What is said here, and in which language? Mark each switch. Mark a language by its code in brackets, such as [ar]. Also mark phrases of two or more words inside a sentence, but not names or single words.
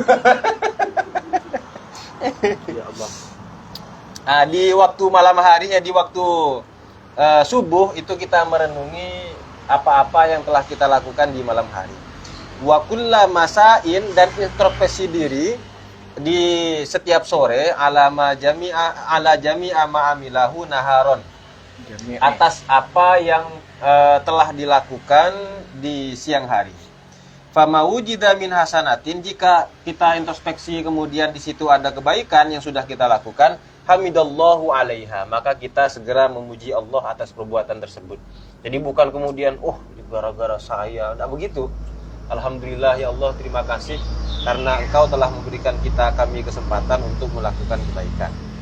[ar] Ya Allah. [id] Nah, di waktu malam hari ya di waktu subuh itu kita merenungi apa-apa yang telah kita lakukan di malam hari. [ar] Wa kullama masain [id] dan introspeksi diri di setiap sore [ar] ala jami'a ma'amilahu naharon. [id] Atas apa yang telah dilakukan di siang hari. [ar] Fama wujida min hasanatin, [id] jika kita introspeksi kemudian di situ ada kebaikan yang sudah kita lakukan, [ar] hamidallahu alaiha, [id] maka kita segera memuji Allah atas perbuatan tersebut. Jadi bukan kemudian gara-gara saya, tidak begitu. [ar] Alhamdulillah ya Allah, [id] terima kasih karena Engkau telah memberikan kami kesempatan untuk melakukan kebaikan.